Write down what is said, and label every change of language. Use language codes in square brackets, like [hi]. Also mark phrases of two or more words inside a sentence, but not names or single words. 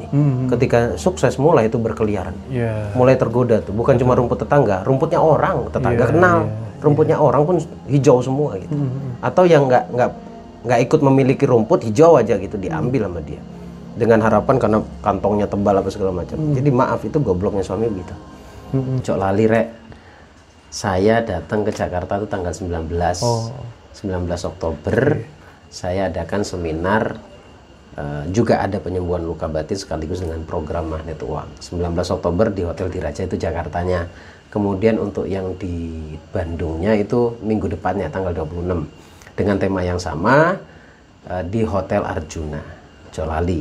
[id] Ketika sukses mulai itu berkeliaran, mulai tergoda tuh. Bukan cuma rumput tetangga, rumputnya orang, tetangga kenal, rumputnya orang pun hijau semua gitu. Atau yang nggak ikut memiliki rumput, hijau aja gitu, diambil sama dia. Dengan harapan karena kantongnya tebal apa segala macam. Jadi maaf, itu gobloknya suami begitu. [jv] Cok lali rek. [id] Saya datang ke Jakarta itu tanggal 19 Oktober. Saya adakan seminar juga ada penyembuhan luka batin sekaligus dengan program magnet uang. 19 Oktober di Hotel Diraja itu Jakartanya. Kemudian untuk yang di Bandungnya itu minggu depannya tanggal 26 dengan tema yang sama di Hotel Arjuna Jolali.